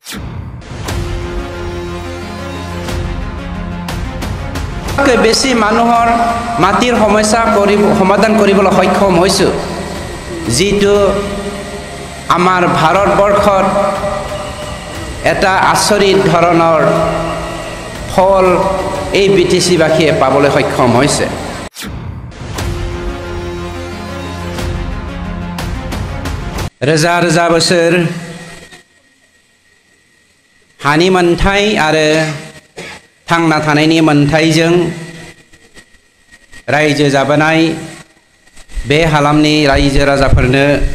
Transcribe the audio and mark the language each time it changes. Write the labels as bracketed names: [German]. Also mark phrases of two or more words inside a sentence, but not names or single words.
[Assamese] বেছি মানুহৰ মাটিৰ সমস্যা সমাধান কৰিবলৈ সক্ষম হৈছো, যিটো আমাৰ ভাৰতবৰ্ষত এটা আচৰিত ধৰণৰ ফল এই বিটিচিবাসীয়ে পাবলৈ সক্ষম হৈছে। [Bodo] रोजा रोजा बोसोर हानि मोनथाय आरो थांना थानायनि मोनथायजों रायजो जाबोनाय बे हालामनि रायजो राजाफोरनो